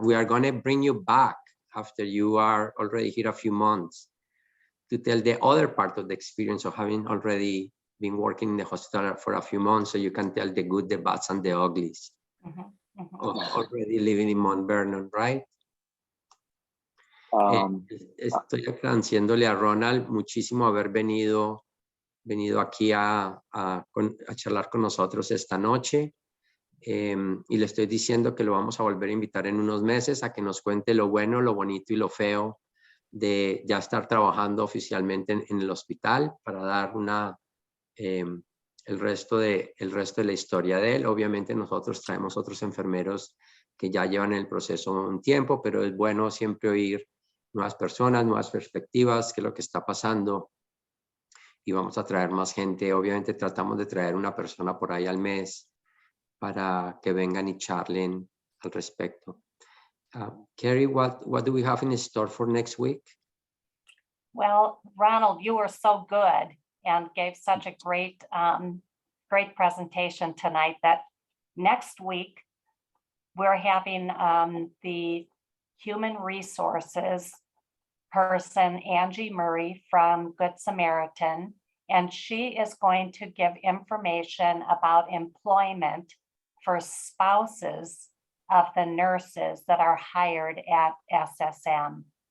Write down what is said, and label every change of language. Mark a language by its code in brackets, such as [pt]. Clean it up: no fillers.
[en] We are going to bring you back after you are already here a few months to tell the other part of the experience of having already been working in the hospital for a few months, so you can tell the good, the bads, and the uglies of already living in Mount Vernon, right? [es] Estoy agradeciéndole a Ronald muchísimo haber venido aquí a charlar con nosotros esta noche. Y le estoy diciendo que lo vamos a volver a invitar en unos meses a que nos cuente lo bueno, lo bonito y lo feo de ya estar trabajando oficialmente en el hospital, para dar el resto de la historia de él. Obviamente nosotros traemos otros enfermeros que ya llevan el proceso un tiempo, pero es bueno siempre oír nuevas personas, nuevas perspectivas, qué es lo que está pasando. Y vamos a traer más gente. Obviamente tratamos de traer una persona por ahí al mes para que vengan y charlen al respecto. [en] Carrie, what do we have in store for next week? Well, Ronald, you were so good and gave such a great presentation tonight that next week we're having the human resources person, Angie Murray from Good Samaritan, and she is going to give information about employment for spouses of the nurses that are hired at SSM.